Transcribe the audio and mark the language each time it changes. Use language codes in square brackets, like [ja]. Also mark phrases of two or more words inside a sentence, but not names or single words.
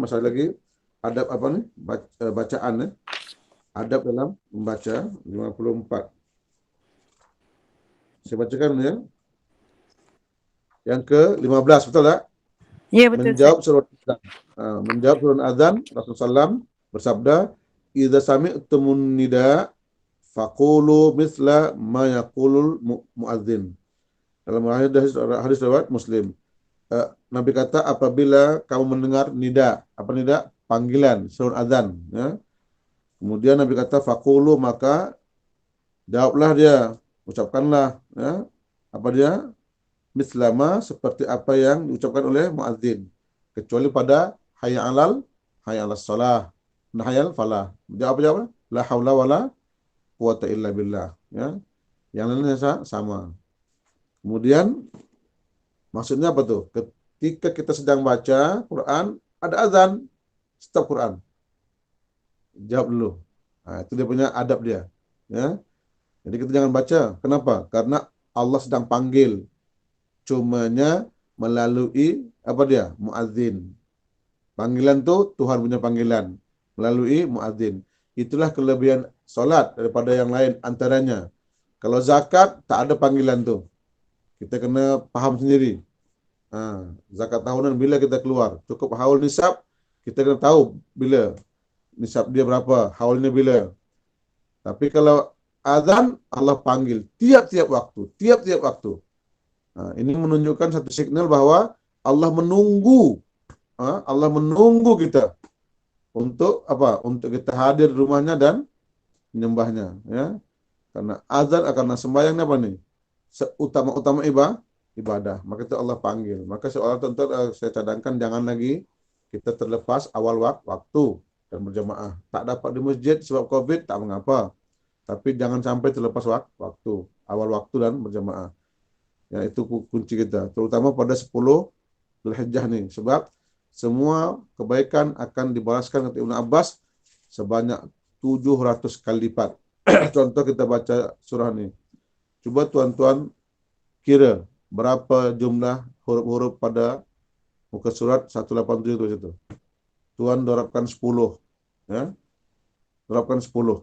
[ms] Masih lagi adab apa nih? Bacaan ya. Adab dalam membaca 54. Saya bacakan ya. Yang ke-15, betul tak? Ya betul. Menjawab surat azan. Menjawab surat azan, Rasulullah SAW bersabda, [ar] "إذا سمعتم النداء فقولوا مثل ما يقول المؤذن." [ms] Dalam hadis riwayat Muslim. Nabi kata, apabila kamu mendengar nida, apa nida? Panggilan, seruan azan, ya. Kemudian Nabi kata, faqulu, maka jawablah dia, ucapkanlah, ya. Apa dia? Mislama, seperti apa yang diucapkan oleh muadzin, kecuali pada [ar] حي على الصلاة, [ms] nah [ar] حي على الفلاح. [ms] Jawab [ar] لا حول ولا قوة إلا بالله, [ms] ya. Yang lainnya sama. Kemudian maksudnya apa tuh? Ketika kita sedang baca Quran, ada azan, stop Quran. Jawab dulu. Nah, itu dia punya adab dia. Ya. Jadi kita jangan baca. Kenapa? Karena Allah sedang panggil. Cumanya melalui apa dia? Muadzin. Panggilan tuh Tuhan punya panggilan. Melalui muadzin. Itulah kelebihan solat daripada yang lain antaranya. Kalau zakat, tak ada panggilan tuh. Kita kena paham sendiri. Zakat tahunan bila kita keluar. Cukup haul nisab, kita kena tahu bila nisab dia berapa, haulnya bila. Tapi kalau azan, Allah panggil tiap-tiap waktu. Ini menunjukkan satu signal bahwa Allah menunggu. Allah menunggu kita untuk apa? Untuk kita hadir di rumahnya dan menyembahnya. Ya. Karena azan karena sembahyangnya apa nih? Seutama-utama ibadah. Maka itu Allah panggil. Maka seolah tentu saya cadangkan jangan lagi kita terlepas awal waktu dan berjamaah. Tak dapat di masjid sebab COVID, tak mengapa. Tapi jangan sampai terlepas waktu. Awal waktu dan berjamaah. Ya, itu kunci kita. Terutama pada 10 Dzulhijjah nih. Sebab semua kebaikan akan dibalaskan kata Ibnu Abbas sebanyak 700 kali lipat. Contoh kita baca surah ini. Coba tuan-tuan kira berapa jumlah huruf-huruf pada muka surat 187 itu. Tuan dorabkan 10. Ya. Dorabkan 10.